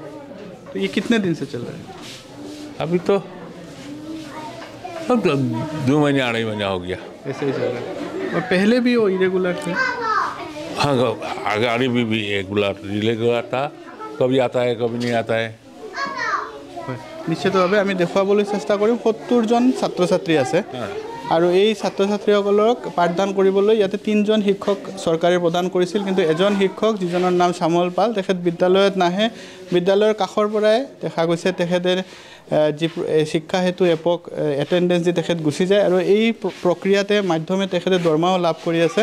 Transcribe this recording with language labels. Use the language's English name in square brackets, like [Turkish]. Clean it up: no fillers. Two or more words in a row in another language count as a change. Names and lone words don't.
[Hindi] तो ये कितने दिन से चल रहा है? अभी तो 2 महीने 2.5 महीने हो गया, ऐसे ही चल रहा है। और पहले भी वो इरेगुलर थे? हाँ, आगे भी रेगुलर था, कभी आता है कभी नहीं आता है। [Assamese] নিশ্চিতভাৱে আমি দেখুৱাবলৈ চেষ্টা কৰিম। 70 জন ছাত্ৰ ছাত্ৰী আছে আৰু এই ছাত্ৰ ছাত্ৰীসকলক পাঠদান কৰিবলৈ ইয়াতে 3 জন শিক্ষক চৰকাৰে প্ৰদান কৰিছিল, কিন্তু এজন শিক্ষক যিজনৰ নাম শ্যামল পাল তেখেত বিদ্যালয়ত নাহে। বিদ্যালয়ৰ কাষৰ পৰাই দেখা গৈছে তেখেতে যি শিক্ষা হেতু এপক এটেণ্ডেঞ্চ দি তেখেত গুচি যায় আৰু এই প্ৰক্ৰিয়াতে মাধ্যমে তেখেতে দৰমহাও লাভ কৰি আছে।